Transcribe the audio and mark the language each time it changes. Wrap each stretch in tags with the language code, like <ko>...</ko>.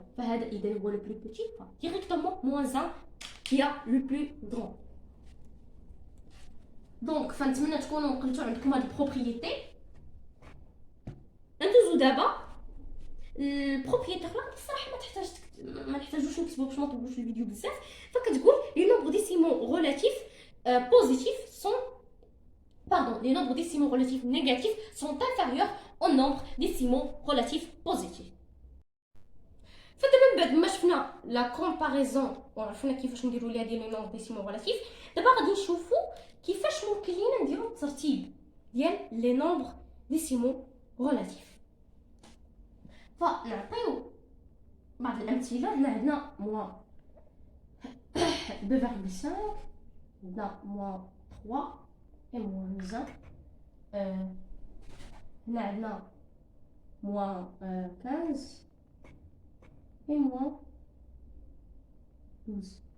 <fr>فهذا إذا هو le plus petit, directement moins 1 qui a le plus grand.</fr> <ar>Donc فنتمنى تكونوا نقلتوا عندكم هاد البروبريتي. ندوزو دابا البروبريتي اخرى الصراحه ما نحتاجوش نكتبو باش ما نطولوش الفيديو بزاف.</ar> <fr>فكتقول لي نومبر ديسيمو ريلاتيف بوزيتيف سون les nombres décimaux relatifs négatifs sont inférieurs aux nombres décimaux relatifs positifs.</fr> <ar>فدابا من بعد ما شفنا لا كومباريزون وعرفنا كيفاش نديروا ليها ديال لي نومبر ديسيمو ريلاتيف، دابا غادي نشوفوا كيفاش ممكن لينا نديروا الترتيب ديال لي نومبر ديسيمو ريلاتيف. فنعطيو بعض الامثله. هنا عندنا موان 2,5، عندنا موان 3 et moins 1.</ar> <fr>هنا عندنا moins 15 et moins 12.</fr>